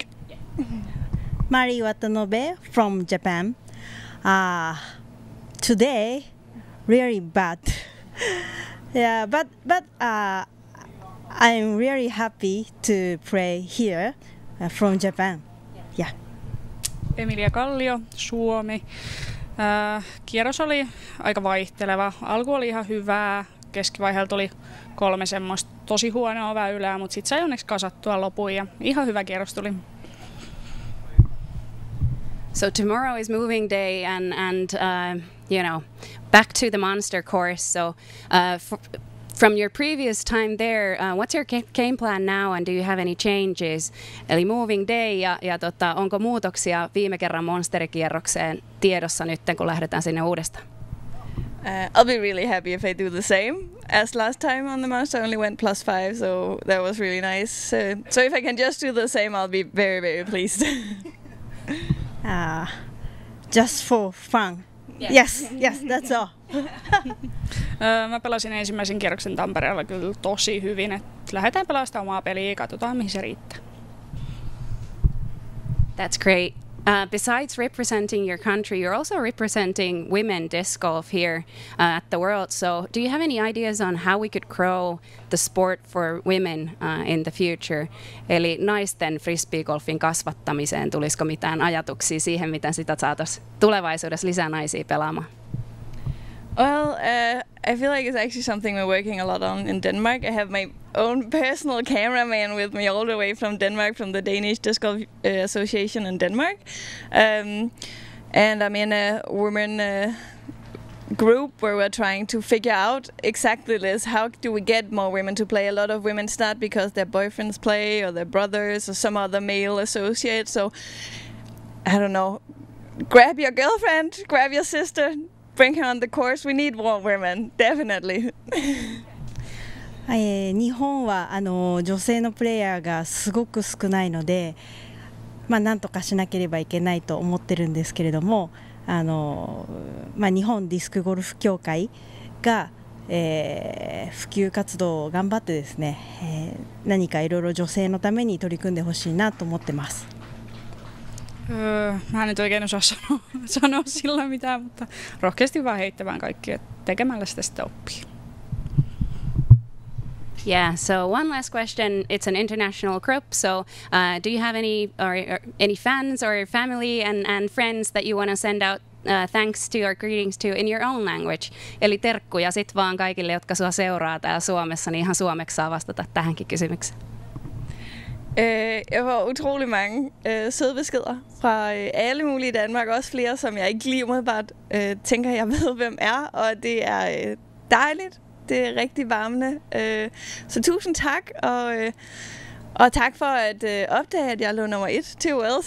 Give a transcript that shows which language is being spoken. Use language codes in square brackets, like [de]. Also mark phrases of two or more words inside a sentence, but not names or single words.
[en] Mari Watanabe from Japan. Today, really bad. Yeah, but I'm really happy to play here from Japan. Yeah. [fi] Emilia Kallio, Suomi. Kierros oli aika vaihteleva. Alku oli ihan hyvää. Keskivaiheella tuli 3 semmoista tosi huonoa väylää, mutta sitten sai onneksi kasattua lopun ja ihan hyvä kierros tuli. [en] So tomorrow is moving day and you know, back to the monster course. So from your previous time there, what's your game plan now and do you have any changes? [fi] Eli [en] moving day [fi] ja onko muutoksia viime kerran monsterikierrokseen tiedossa nyt, kun lähdetään sinne uudestaan? [en] I'll be really happy if I do the same as last time on the Monster. I only went +5, so that was really nice. So if I can just do the same, I'll be very, very pleased. Just for fun. Yes, that's all. [fi] Mä pelasin ensimmäisen kierroksen Tampereella kyllä tosi hyvin, että lähdetään pelaamaan sitä omaa peliä ja katsotaan mihin se riittää. [en] That's great. Besides representing your country, you're also representing women disc golf here at the World. So do you have any ideas on how we could grow the sport for women in the future? [fi] Eli naisten frisbeegolfin kasvattamiseen, tulisiko mitään ajatuksia siihen, miten sitä saataisiin tulevaisuudessa lisää naisia pelaamaan? [en] Well, I feel like it's actually something we're working a lot on in Denmark. I have my own personal cameraman with me all the way from Denmark, from the Danish Disc Golf Association in Denmark. And I'm in a women group where we're trying to figure out exactly this. How do we get more women to play? A lot of women start because their boyfriends play or their brothers or some other male associate. So, I don't know, grab your girlfriend, grab your sister, bring her on the course. We need more women, definitely. [ja] 日本は女性のプレイヤーがすごく少ないので、なんとかしなければいけないと思ってるんですけれども、日本ディスクゴルフ協会が、普及活動を頑張ってですね、何かいろいろ女性のために取り組んでほしいなと思ってます。 [fi] Mä en nyt oikein osaa sanoa sillä mitään, mutta rohkeasti vaan heittämään kaikkia tekemällä sitä sitten oppia. [en] Yeah, so one last question. It's an international group, so do you have any fans or family and friends that you want to send out thanks to or greetings to in your own language? [fi] Eli terkkuja sit vaan kaikille, jotka sua seuraa täällä Suomessa, niin ihan suomeksi saa vastata tähänkin kysymykseen. [da] Jeg får utrolig mange søde beskeder fra alle mulige i Danmark, også flere, som jeg ikke lige umiddelbart tænker, jeg ved, hvem er, og det er dejligt. Det er rigtig varmende. Så tusind tak, og tak for at opdage, at jeg lå nummer 1 til Worlds.